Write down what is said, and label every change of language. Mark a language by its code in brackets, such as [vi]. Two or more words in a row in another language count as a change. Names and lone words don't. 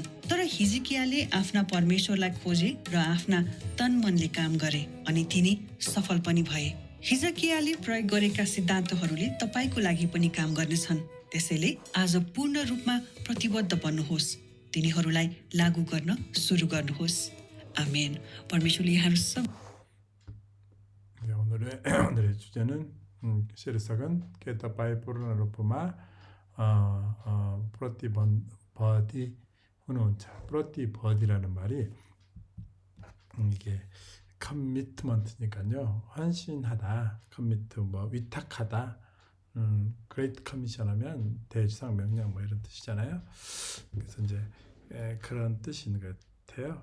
[ne] तर हिजकियाले आफ्ना परमेश्वरलाई खोजे र आफ्ना तन मनले काम गरे अनि तिनी सफल पनि भए। हिजकियाले प्रयोग गरेका सिद्धान्तहरूले तपाईँको लागि पनि काम गर्नेछन्। त्यसैले आज पूर्ण रूपमा प्रतिबद्ध बन्नुहोस्। तिनीहरूलाई लागू गर्न सुरु गर्नुहोस्। आमेन। परमेश्वरले यहाँहरू सब [ko] 오늘의 주제는 시리즈는 [ne] que तपाईँ पूर्ण रूपमा प्रतिबद्ध हुनुहुन्छ. [ko] प्रतिबद्ध라는 말이 이게 커미트먼트니까요. 헌신하다, 커미트 위탁하다. [en] great commission [ko] 하면 대지상 명령 이런 뜻이잖아요. 그래서 이제 그런 뜻이 있는 것 같아요.